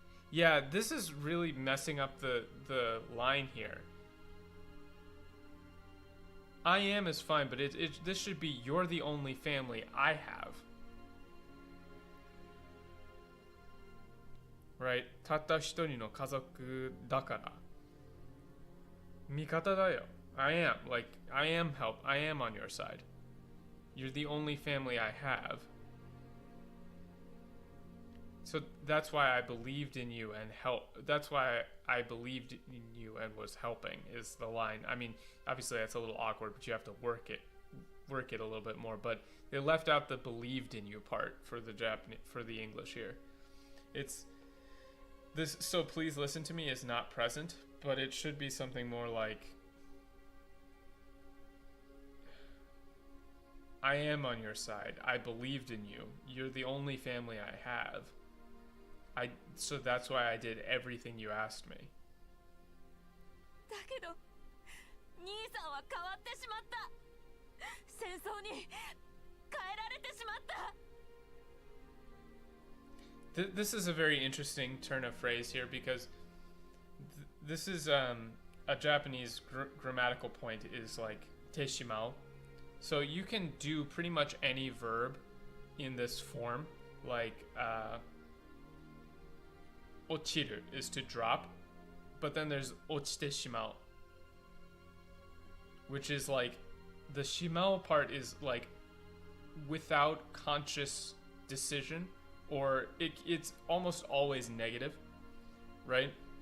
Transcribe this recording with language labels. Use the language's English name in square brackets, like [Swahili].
[English] Yeah, this is really messing up the line here. I am is fine, but this should be you're the only family I have. Right? [Japanese] たった一人の家族だから。味方だよ. [English] I am. Like, I am on your side. You're the only family I have. So that's why I believed in you and that's why I believed in you and was helping is the line. I mean, obviously that's a little awkward, but you have to work it a little bit more. But they left out the believed in you part for the English here. It's this. So please listen to me is not present, but it should be something more like, I am on your side. I believed in you. You're the only family I have. So that's why I did everything you asked me. [Japanese] だけど兄さんは変わってしまった。戦争に変えられてしまった。 [English] This is a very interesting turn of phrase here because this is a Japanese grammatical point is like teshimao. So you can do pretty much any verb in this form, like ochiru is to drop, but then there's [Japanese] ochite shimao, [English] which is like the shimao part is like without conscious decision, or it's almost always negative, right?